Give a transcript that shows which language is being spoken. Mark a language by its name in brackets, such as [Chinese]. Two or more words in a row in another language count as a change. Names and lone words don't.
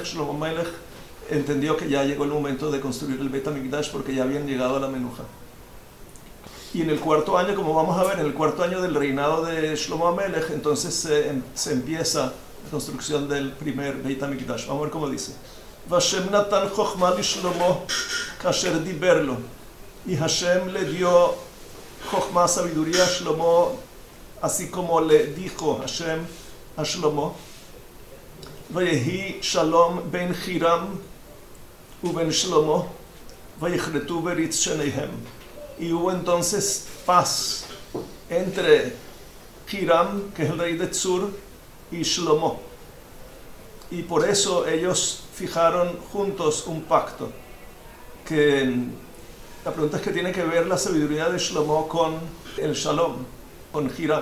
[Spanish] Shlomo HaMelech entendió que ya llegó el momento de construir el Beit HaMikdash porque ya habían llegado a la Menujá. Y en el cuarto año, como vamos a ver, en el cuarto año del reinado de Shlomo HaMelech, entonces se empieza la construcción del primer Beit HaMikdash. Vamos a ver cómo dice. [Hebrew] וה' נתן חכמה לשלמה כאשר דבר לו. [Spanish] Y Hashem le dio chokhmah, sabiduría a Shlomo, así como le dijo Hashem a Shlomo. [Hebrew] ויהי שלום בין חירם ובין שלמה, ויכרתו ברית שניהם. [Spanish] Y hubo entonces paz entre Hiram, que es el rey de Tzur, y Shlomo. Y por eso ellos fijaron juntos un pacto. La pregunta es que tiene que ver la sabiduría de Shlomo con el Shalom, con Hiram.